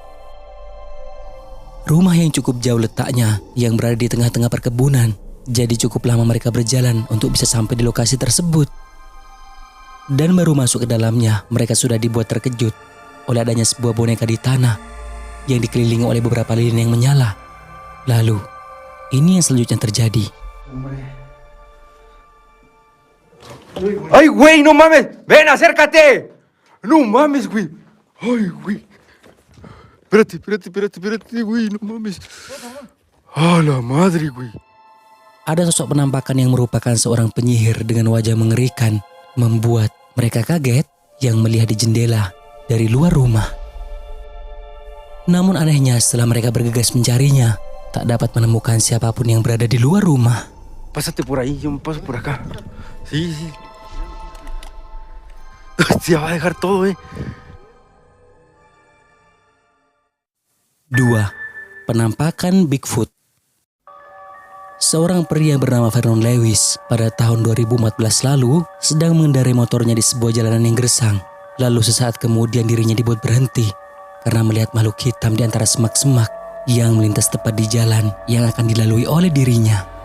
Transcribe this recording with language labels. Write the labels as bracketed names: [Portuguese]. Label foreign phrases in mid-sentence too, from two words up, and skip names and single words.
[Indonesian] Rumah yang cukup jauh letaknya yang berada di tengah-tengah perkebunan, jadi cukup lama mereka berjalan untuk bisa sampai di lokasi tersebut. Dan baru masuk ke dalamnya, mereka sudah dibuat terkejut oleh adanya sebuah boneka di tanah yang dikelilingi oleh beberapa lilin yang menyala. Lalu, ini yang selanjutnya terjadi. [Spanish] ¡Ay, güey, no mames! ¡Ven, acércate! ¡No mames, güey! ¡Ay, güey! Espérate, güey, no mames. ¡Ah, la madre, güey! [Indonesian] Ada sosok penampakan yang merupakan seorang penyihir dengan wajah mengerikan, membuat mereka kaget yang melihat di jendela dari luar rumah. Namun anehnya setelah mereka bergegas mencarinya, tak dapat menemukan siapapun yang berada di luar rumah. [Spanish] Pásate por ahí, yo me paso por acá. Sí. Se va a dejar todo, [Indonesian] 2. Penampakan Bigfoot. Seorang pria yang bernama Vernon Lewis pada tahun 2014 lalu sedang mengendarai motornya di sebuah jalanan yang gersang. Lalu sesaat kemudian dirinya dibuat berhenti karena melihat makhluk hitam di antara semak-semak yang melintas tepat di jalan yang akan dilalui oleh dirinya.